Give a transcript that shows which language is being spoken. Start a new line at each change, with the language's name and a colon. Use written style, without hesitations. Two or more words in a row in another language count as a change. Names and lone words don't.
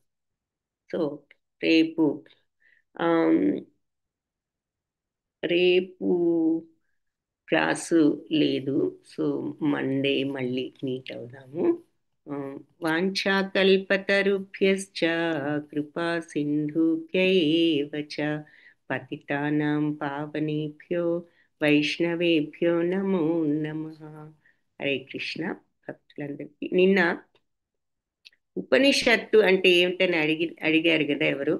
Telugu: సో రేపు రేపు క్లాసు లేదు.
English: So Monday
Telugu: మళ్ళీ మీట్ అవుదాము.
Sanskrit: వాంఛాకల్పతరుభ్యశ్చ కృపా సింధుభ్యైవ చ పతితానాం పావనేభ్యో వైష్ణవేభ్యో నమో నమః. హరే కృష్ణ. భక్తులందరికీ.
Telugu: నిన్న ఉపనిషత్తు అంటే ఏమిటని అడిగారు కదా ఎవరు.